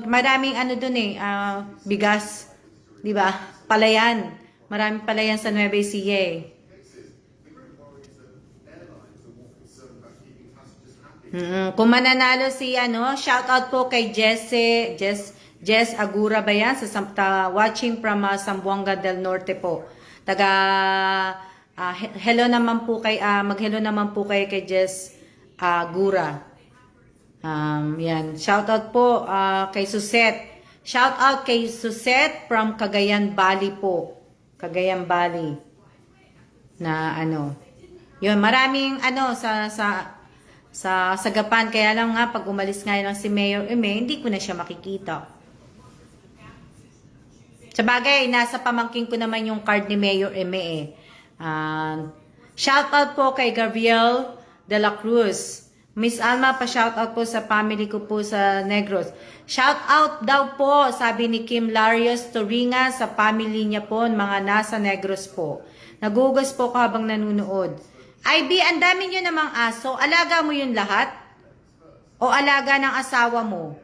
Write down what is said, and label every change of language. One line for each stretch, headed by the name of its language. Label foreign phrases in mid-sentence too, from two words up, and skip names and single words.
Filipino: Maraming doon eh, bigas. 'Di ba? Palayan. Maraming palayan sa Nueva Ecija eh. Kung mananalo
English: shout out
Filipino: po kay Jess Agura ba yan?
English: Watching from Zamboanga del Norte po.
Filipino: Hello naman po mag-hello naman po kay Jess Agura. Yan.
English: Shout out
Filipino: po kay Suset.
English: Shout out
Filipino: kay Suset from Cagayan Valley po. Cagayan Valley. Yun, maraming sa Gapan, kaya lang nga pag umalis nga lang si Mayor Eme, hindi ko na siya makikita. Sa bagay, nasa pamangkin ko naman yung card ni Mayor Eme eh.
English: Shout out
Filipino: po kay Gabriel de la Cruz. Miss Alma, pa-shout out po sa family ko po sa Negros.
English: Shout out
Filipino: daw po, sabi ni Kim Larios Toringa, sa family niya po, mga nasa Negros po. Nagugas po ko habang nanunood. IB, ang dami nyo namang aso. Alaga mo yun lahat? O alaga ng asawa mo?